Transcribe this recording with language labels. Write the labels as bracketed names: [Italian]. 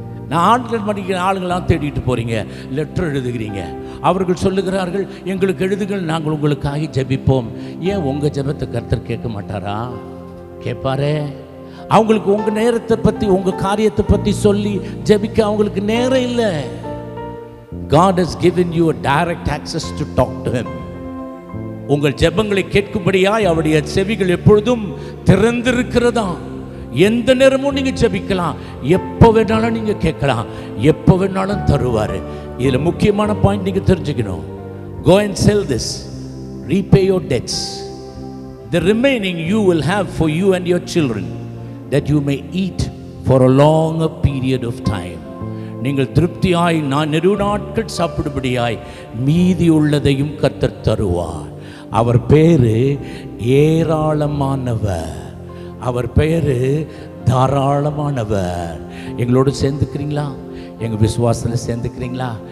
[Tamil] நான் ஆண்கள் படிக்கிற ஆளுங்களாம் தேடிட்டு போகிறீங்க, லெட்டர் எழுதுகிறீங்க, அவர்கள் சொல்லுகிறார்கள் எங்களுக்கு எழுதுகள், நாங்கள் உங்களுக்காக ஜெபிப்போம். ஏன் உங்கள் ஜெபத்தை கர்த்தர் கேட்க மாட்டாரா? கேட்பாரே. அவங்களுக்கு உங்கள் நேரத்தை பற்றி, உங்கள் காரியத்தை பற்றி சொல்லி ஜெபிக்க அவங்களுக்கு நேரம் இல்லை. [English] God has given you a direct access to talk to him. [Tamil] உங்கள் ஜெபங்களை கேட்கும்படியாய் அவருடைய செவிகள் எப்பொழுதும் திறந்திருக்கிறதா. எந்த நேரமும் நீங்க ஜெபிக்கலாம், எப்போ வேணாலும் நீங்க கேட்கலாம், எப்போ வேணாலும் தருவாரு. இதுல முக்கியமான பாயிண்ட் நீங்க தெரிஞ்சுக்கணும். [English] Go and sell this, repay your debts, the remaining you will have for you and your children, that you may eat for a longer period of time. [Tamil] நீங்கள் திருப்தியாய் நான் நெடுநாட்கள் சாப்பிடும்படியாய் மீதி உள்ளதையும் கர்த்தர் தருவார். அவர் பேரு ஏராளமானவர், அவர் பெயரு தாராளமானவர். எங்களோடு சேர்ந்துக்கிறீங்களா? எங்கள் விசுவாசத்தில் சேர்ந்துக்கிறீங்களா?